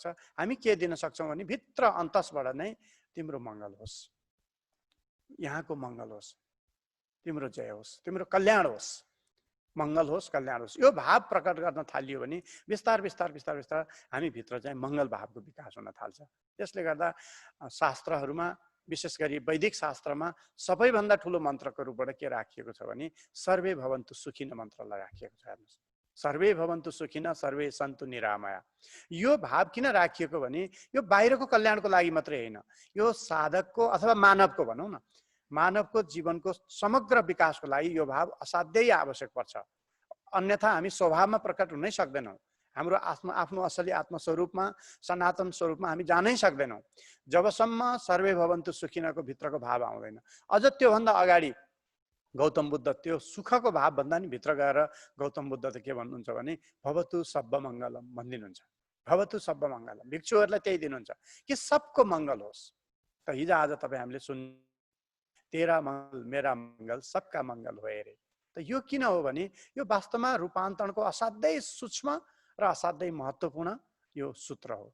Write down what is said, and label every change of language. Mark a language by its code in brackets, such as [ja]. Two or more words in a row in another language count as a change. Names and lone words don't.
[ne] हामी के दिन सक्छौँ भने भित्र अन्तसबाट नै तिम्रो मङ्गल होस्, यहाँको मङ्गल होस्, तिम्रो जय होस्, तिम्रो कल्याण होस्, मङ्गल होस्, कल्याण होस्, यो भाव प्रकट गर्न थालियो भने बिस्तार बिस्तार बिस्तार बिस्तार हामी भित्र चाहिँ मङ्गल भावको विकास हुन थाल्छ। त्यसले गर्दा शास्त्रहरूमा, विशेष गरी वैदिक शास्त्रमा सबैभन्दा ठुलो मन्त्रको रूपबाट के राखिएको छ भने [sa] सर्वे भवन्तु सुखिन [ne] मन्त्रलाई राखिएको छ। हेर्नुहोस्, [sa] सर्वे भवन्तु सुखिन सर्वे सन्तु निरामया। [ne] यो भाव किन राखिएको भने यो बाहिरको कल्याणको लागि मात्रै होइन, यो साधकको अथवा मानवको भनौँ न, मानवको जीवनको समग्र विकासको लागि यो भाव असाध्यै आवश्यक पर्छ। अन्यथा हामी स्वभावमा प्रकट हुनै सक्दैनौँ, हाम्रो आफ्नो असली आत्मस्वरूपमा, सनातन स्वरूपमा हामी जानै सक्दैनौँ जबसम्म [sa] सर्वे भवन्तु [ne] सुखिनको भित्रको भाव आउँदैन। अझ त्योभन्दा अगाडि गौतम बुद्ध त्यो सुखको भाव भन्दा नि भित्र गएर गौतम बुद्ध त के भन्नुहुन्छ भने [pi] भवतु सब्ब मङ्गलम [ne] भनिदिनुहुन्छ। [pi] भवतु सब्ब मङ्गलम, [ne] भिक्षुहरूलाई त्यही दिनुहुन्छ कि सबको मङ्गल होस्। त हिजो आज तपाईँ हामीले सुन [hi] तेरा मङ्गल मेरा मङ्गल सबका मङ्गल [ne] हो अरे। त यो किन हो भने यो वास्तवमा रूपान्तरणको असाध्यै सूक्ष्म र असाध्यै महत्त्वपूर्ण यो सूत्र हो।